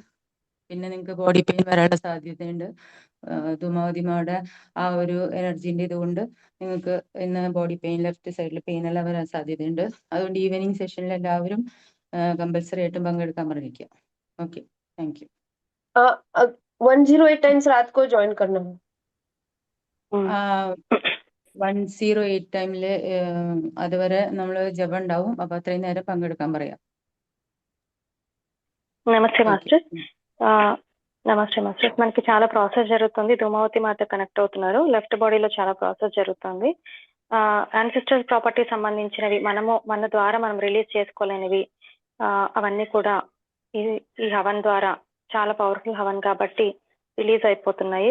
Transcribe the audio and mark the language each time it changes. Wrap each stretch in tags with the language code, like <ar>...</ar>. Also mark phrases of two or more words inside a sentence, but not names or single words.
<ml>പിന്നെ നിങ്ങൾക്ക്</ml> <en>body pain</en> <ml>വരാനുള്ള സാധ്യതയുണ്ട്. ധൂമാവതിമാരുടെ ആ ഒരു എനർജിന്റെ ഇതുകൊണ്ട് നിങ്ങൾക്ക് ഇന്ന്</ml> <en>body pain,</en> <ml>ലെഫ്റ്റ് സൈഡിൽ പെയിൻ എല്ലാം വരാൻ സാധ്യതയുണ്ട്. അതുകൊണ്ട് ഈവനിങ് സെഷനിൽ എല്ലാവരും</ml> <en>compulsory item</en> <ml>പങ്കെടുക്കാൻ പറഞ്ഞിരിക്കുക.</ml> <en>okay, thank you.</en> <hi>108 टाइम्स रात को ज्वाइन करना है।</hi> <ml>108 ടൈമില് അതുവരെ നമ്മൾ ജപം ഉണ്ടാവും. അപ്പൊ അത്രയും നേരം പങ്കെടുക്കാൻ പറയാം.</ml> <te>నమస్తే మాస్టర్. నమస్తే మాస్టర్. మనకి చాలా ప్రాసెస్ జరుగుతుంది. ధూమావతి మాత కనెక్ట్ అవుతున్నారు. లెఫ్ట్ బాడీలో చాలా ప్రాసెస్ జరుగుతుంది. యాన్సిస్టర్ ప్రాపర్టీ సంబంధించినవి మన ద్వారా మనం రిలీజ్ చేసుకోలేనివి అవన్నీ కూడా ఈ హవన్ ద్వారా, చాలా పవర్ఫుల్ హవన్ కాబట్టి రిలీజ్ అయిపోతున్నాయి.</te>